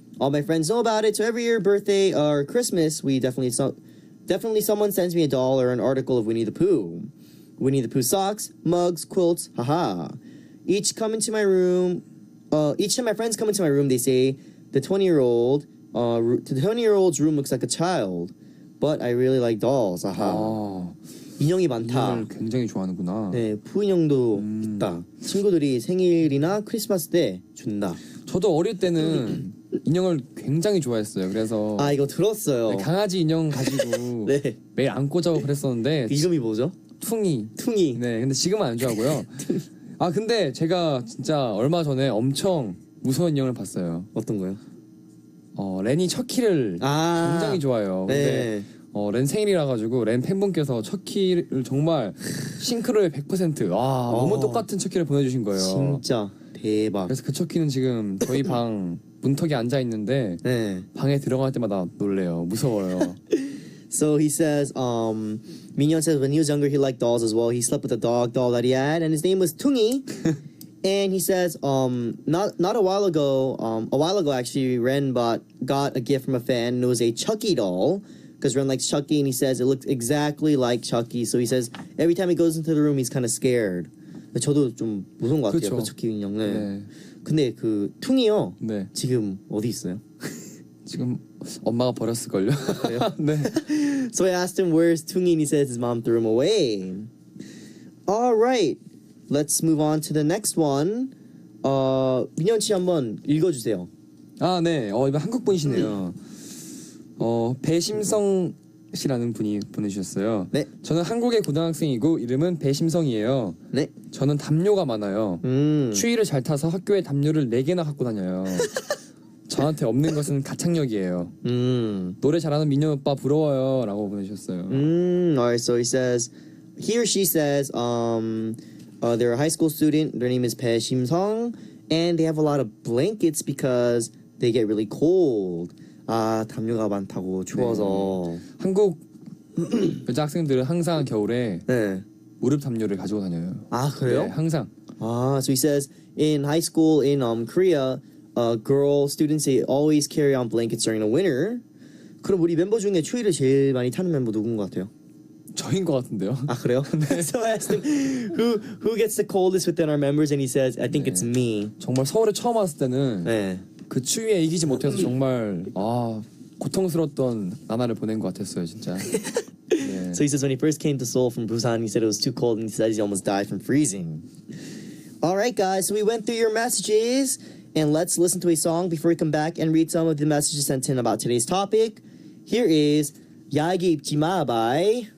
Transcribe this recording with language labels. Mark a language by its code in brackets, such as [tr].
[en] All my friends know about it, so every year, birthday or Christmas, we definitely someone sends me a doll or an article of Winnie the Pooh. Winnie the Pooh socks, mugs, quilts, haha. Each time my friends come into my room, they say the 20-year-old's room looks like a child, but I really like dolls, haha. [ko] 아, 인형이 많다. 인형을 굉장히 좋아하는구나. 네, 푸 인형도 있다. 친구들이 생일이나 크리스마스 때 준다. 저도 어릴 때는 인형을 굉장히 좋아했어요. 그래서 아, 이거 들었어요. 네, 강아지 인형 가지고 네. 매일 안고 자고 그랬었는데 그 이름이 뭐죠? 퉁이. 퉁이. 네, 근데 지금은 안 좋아하고요. 아, 근데 제가 진짜 얼마 전에 엄청 무서운 인형을 봤어요. 어떤 거요? 렌이 척키를 굉장히 좋아해요. 근데 네. 렌 생일이라 가지고 렌 팬분께서 척키를 정말 싱크로의 100% 너무 똑같은 척키를 보내주신 거예요. 진짜 대박. 그래서 그 척키는 지금 저희 방 문턱에 앉아 있는데 네. 방에 들어갈 때마다 놀래요. 무서워요. [en] So he says, Minhyun says when he was younger he liked dolls as well. He slept with a doll that he had, and his name was Tungi. And he says, not a while ago actually, Ren got a gift from a fan, and it was a Chucky doll, because Ren likes Chucky, and he says it looked exactly like Chucky. So he says every time he goes into the room, he's kind of scared. [ko] 저도 좀 무서운 것 같아요. 그 Chucky 인형. 네. 네. 근데 그 퉁이요. 네. 지금 어디 있어요? 지금 엄마가 버렸을걸요? 네. [en] So I asked him where's 퉁이, and he says his mom threw him away. All right. Let's move on to the next one. [ko] 민현 씨 한번 읽어주세요. 아, 네. 이번 한국 분이시네요. 배심성 씨라는 분이 보내주셨어요. 네. 저는 한국의 고등학생이고 이름은 배심성이에요. 네. 저는 담요가 많아요. 추위를 잘 타서 학교에 담요를 4개나 갖고 다녀요. 저한테 없는 것은 가창력이에요. 노래 잘하는 민현 오빠 부러워요. 라고 보내주셨어요. [en] Alright, so he or she says, they're a high school student. Their name is Pae Shim-sung, and they have a lot of blankets because they get really cold. [ko] 아, 담요가 많다고 추워서. 네. 한국 여자 학생들은 항상 겨울에 네. 무릎 담요를 가지고 다녀요. 아, 그래요? 네, 항상. [en] So he says in high school in Korea, girl students they always carry on blankets during the winter. [ko] 그럼 우리 멤버 중에 추위를 제일 많이 타는 멤버 누군 것 같아요? 저인 것 같은데요. 아, 그래요? [en] So I asked him who gets the coldest within our members, and he says I think it's me. [ko] 정말 서울에 처음 왔을 때는 네. 그 추위에 이기지 못해서 정말 고통스러웠던 나날을 보낸 것 같았어요, 진짜. 네. [en] So he says when he first came to Seoul from Busan, he said it was too cold, and he said he almost died from freezing. All right, guys, so we went through your messages, and let's listen to a song before we come back and read some of the messages sent in about today's topic. Here is 야기 입지 마 by